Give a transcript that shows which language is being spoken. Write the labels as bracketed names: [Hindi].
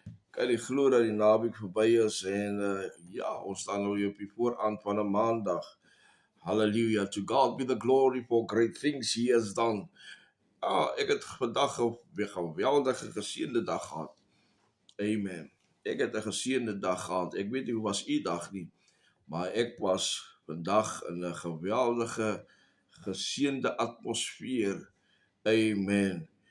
[Afrikaans] Kan nie glo dat die naweek verby is en ja, ons staan nou hier op die vooraand van 'n maandag. [English] Hallelujah, to God be the glory for great things he has done. [Afrikaans] Ek het vandag 'n geweldige geseënde dag gehad. Amen. Ek het 'n geseënde dag gehad. Ek weet nie hoe was u dag nie, maar ek was vandag in 'n geweldige geseënde atmosfeer. Amen.